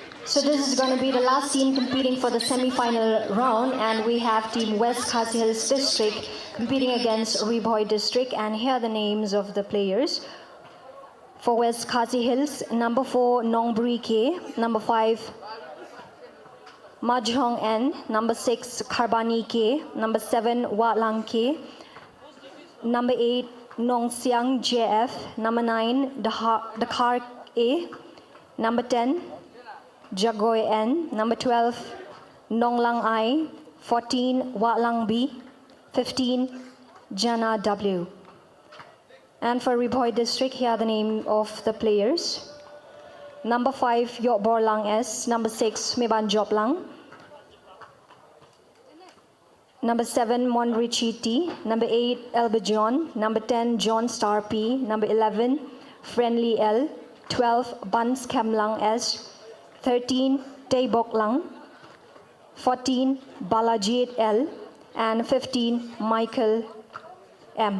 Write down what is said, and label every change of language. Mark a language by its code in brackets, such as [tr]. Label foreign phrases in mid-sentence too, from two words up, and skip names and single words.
[en] So this is going to be the last team competing for the semi-final round, and we have Team West Khasi Hills District competing against Riboy District. And here are the names of the players. For West Khasi Hills, number 4, Nongbri K, number 5, Majhong N, number 6, Kharbani K, number 7, Watlang K, number 8, Nongsiang JF, number 9, Dakar A, number 10, Jagoy N, number 12, Nonglang I, 14, Watlang B, 15, Jana W. And for Riboy District, here are the name of the players. Number 5, Yok Borlang S, number 6, Meban Joplang, number 7, Monrichi T, number 8, Elba John, number 10, John Star P, number 11, Friendly L, 12, Buns Kemlang S, 13, Taebok Lang, 14, Balajit L, and 15, Michael M.